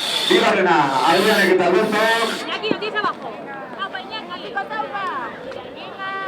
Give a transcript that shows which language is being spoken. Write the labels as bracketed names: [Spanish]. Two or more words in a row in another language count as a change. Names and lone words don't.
[Basque] Bigarrena, Adrianek eta Albertok. Iñaki, [Spanish] no tienes abajo. Taupa, Iñaki, con taupa. Venga.